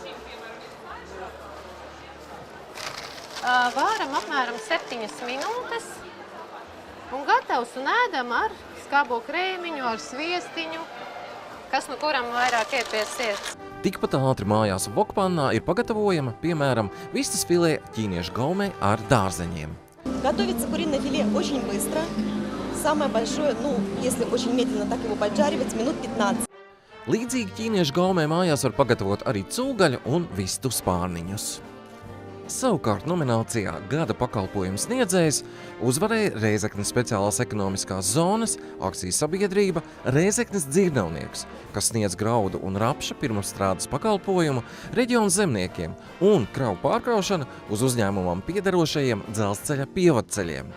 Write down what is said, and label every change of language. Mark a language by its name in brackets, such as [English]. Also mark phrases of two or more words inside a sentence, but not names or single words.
[Latvian] Vāram apmēram 7 minūtes un gatavs un ēdam ar skābo krēmiņu, ar sviestiņu, kas no kuram vairāk iet pie sirds. Tikpat ātri mājās vokpannā ir pagatavojama, piemēram, vistas filē ķīniešu gaumē ar dārzeņiem. [Russian] Готовится куриное филе очень быстро. Самое большое, если очень медленно так его поджаривать, минут 15. [Latvian] Līdzīgi ķīniešu gaumē mājās var pagatavot arī cūgaļu un vistu spārniņus. Savukārt nominācijā Gada pakalpojumu sniedzējs uzvarēja Rēzeknes speciālās ekonomiskās zonas akcijas sabiedrība Rēzeknes dzirnavnieks, kas sniedz graudu un rapša pirmapstrādes pakalpojumu reģionu zemniekiem un kravu pārkraušanu uz uzņēmumam piederošajiem dzelzceļa pievadceļiem.